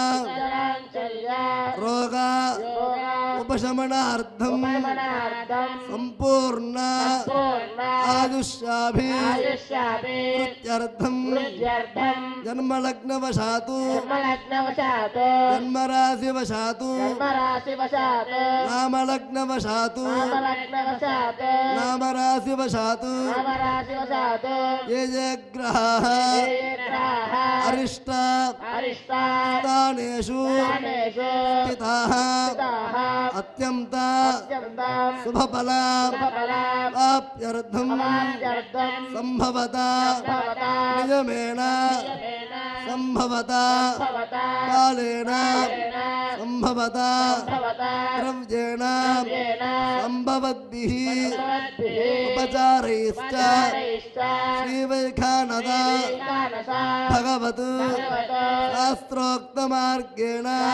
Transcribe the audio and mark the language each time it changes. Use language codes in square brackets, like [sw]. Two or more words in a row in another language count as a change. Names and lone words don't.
[sa] రోగ ఉపశమనార్థం సంపూర్ణ ఆయుష్యాభివృద్ధ్యర్థం జన్మలగ్నవశాతు జన్మరాశివశాతు నామలగ్నవశాతు నామరాశివశాతు ఏ గ్రహాః అరిష్ట स्थानेषु स्थिताः अत्यन्त शुभफला प्राप्त्यर्थं सम्भवता नियमेन सम्भवता कालेन सम्भवता द्रव्येण सम्भवद्भिः उपचारैश्च श्रीवैखानद भगवत् शास्त्रोक्तमार्गेण